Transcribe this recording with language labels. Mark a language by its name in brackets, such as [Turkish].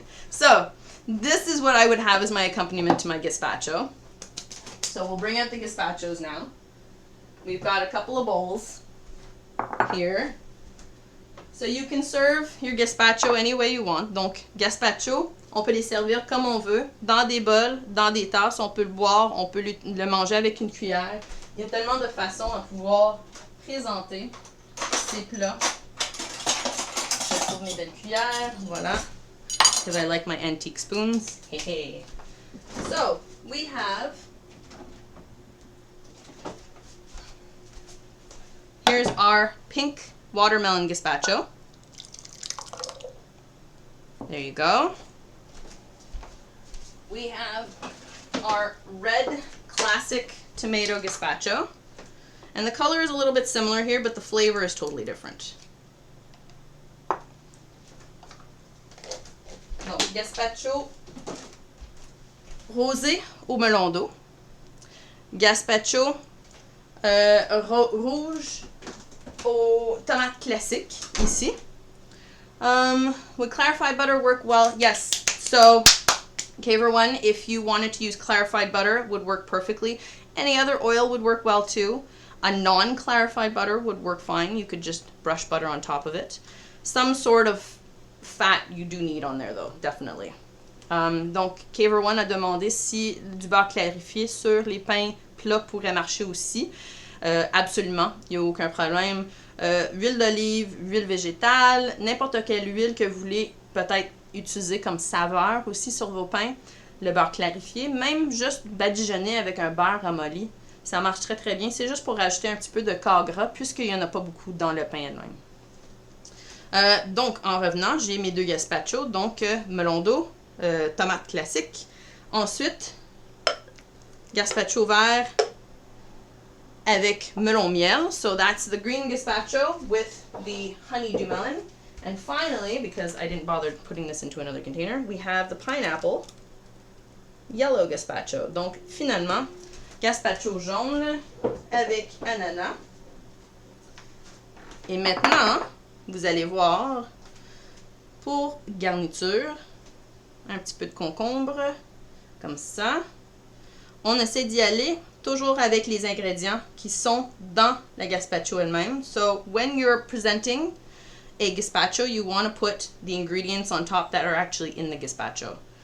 [English] So, this is what I would have as my accompaniment to my gazpacho. So we'll bring out the gazpachos now. We've got a couple of bowls here. So you can serve your gazpacho any way you want. [French] Donc, gazpacho, on peut les servir comme on veut, dans des bols, dans des tasses, on peut le boire, on peut le manger avec une cuillère. Il y a tellement de façons à pouvoir présenter ces plats. Je trouve mes belles cuillères, voilà. [English] Because I like my antique spoons. Hey, hey. So, we have... Here's our pink watermelon gazpacho. There you go. We have our red classic tomato gazpacho. And the color is a little bit similar here, but the flavor is totally different. [French] Donc, gazpacho rosé au melon d'eau. Gazpacho rouge aux tomates classiques, ici. [English] Would clarified butter work well? Yes, So, Caver one, if you wanted to use clarified butter, would work perfectly. Any other oil would work well too. A non-clarified butter would work fine. You could just brush butter on top of it. Some sort of fat you do need on there though, definitely. [French] Donc, Caver one a demandé si du beurre clarifié sur les pains plats pourrait marcher aussi. Absolument, il n'y a aucun problème. Huile d'olive, huile végétale, n'importe quelle huile que vous voulez peut-être utiliser comme saveur aussi sur vos pains. Le beurre clarifié, même juste badigeonner avec un beurre ramolli, ça marche très très bien. C'est juste pour rajouter un petit peu de corps gras puisqu'il n'y en a pas beaucoup dans le pain elle-même. Donc, en revenant, j'ai mes 2 gazpacho, donc melon d'eau, tomate classique. Ensuite, gazpacho vert avec melon miel. [English] So that's the green gazpacho with the honeydew melon. And finally, because I didn't bother putting this into another container, we have the pineapple yellow gazpacho. [French] Donc finalement, gazpacho jaune avec ananas. Et maintenant, vous allez voir, pour garniture, un petit peu de concombre, comme ça. On essaie d'y aller toujours avec les ingrédients qui sont dans la gazpacho elle-même. [English] So when you're presenting a gazpacho, you want to put the ingredients on top that are actually in the gazpacho.